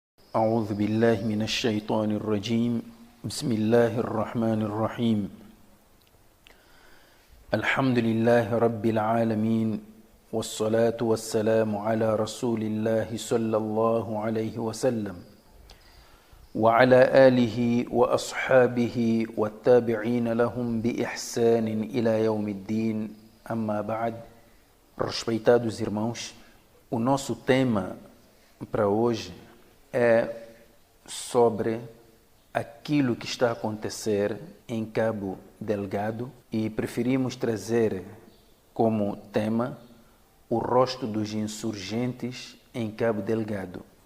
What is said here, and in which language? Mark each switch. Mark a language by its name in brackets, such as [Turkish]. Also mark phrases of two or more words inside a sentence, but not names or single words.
[Arabic] أعوذ بالله من الشيطان الرجيم بسم الله الرحمن الرحيم الحمد لله رب العالمين والصلاة والسلام على رسول الله صلى الله عليه وسلم وعلى آله وأصحابه والتابعين لهم بإحسان إلى يوم الدين أما بعد. [Portuguese] Respeitados irmãos, o nosso tema para hoje é sobre aquilo que está a acontecer em Cabo Delgado e preferimos trazer como tema o rosto dos insurgentes em Cabo Delgado.